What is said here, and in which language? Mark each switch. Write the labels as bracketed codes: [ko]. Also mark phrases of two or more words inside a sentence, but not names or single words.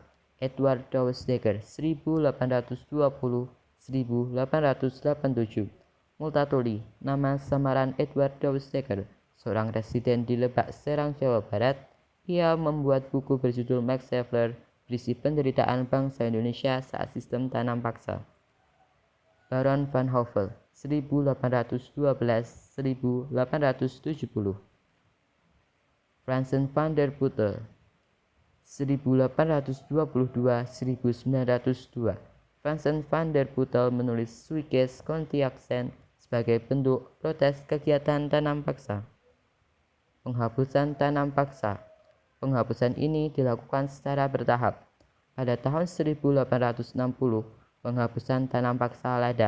[id] Edward Douwes-Dekker 1820-1887. Multatuli, nama samaran Edward Douwes-Dekker, seorang residen di Lebak, Serang, Jawa Barat. Ia membuat buku berjudul Max Havelaar, berisi penderitaan bangsa Indonesia saat sistem tanam paksa. Baron van Hove 1812-1870. Fransen van der Putte 1822-1902. Fransen van der Putte menulis Suikes Kontiaksen sebagai bentuk protes kegiatan tanam paksa. Penghapusan tanam paksa. Penghapusan ini dilakukan secara bertahap. Pada tahun 1860, penghapusan tanam paksa lada.